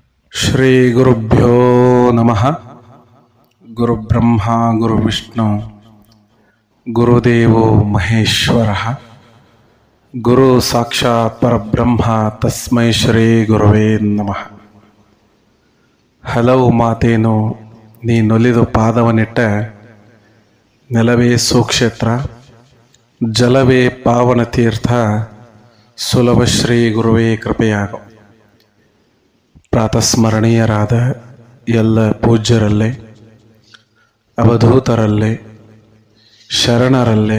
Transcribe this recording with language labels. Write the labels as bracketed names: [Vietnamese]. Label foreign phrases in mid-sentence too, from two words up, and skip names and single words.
[Sanskrit] ಶ್ರೀ ಗುರುಭ್ಯೋ ನಮಃ. ಗುರುಬ್ರಹ್ಮ ಗುರುವಿಷ್ಣು ಗುರುದೇವೋ ಮಹೇಶ್ವರಃ. ಗುರು ಸಾಕ್ಷಾತ್ ಪರಬ್ರಹ್ಮ ತಸ್ಮೈ ಶ್ರೀ ಗುರುವೇ ನಮಃ. [Kannada] ಹಲವು ಮಾತೇನು ನೀನೊಲಿದು ಪಾದವನಿಟ್ಟ, ನೆಲವೇ ಸುಕ್ಷೇತ್ರ ಜಲವೇ ಪಾವನ ತೀರ್ಥ, ಸುಲಭ ಶ್ರೀ ಗುರುವೇ ಕೃಪೆಯಾಗು. ಪ್ರಾತಸ್ಮರಣೀಯರಾದ ಎಲ್ಲ ಪೂಜ್ಯರಲ್ಲೇ, ಅವಧೂತರಲ್ಲೇ, ಶರಣರಲ್ಲೇ,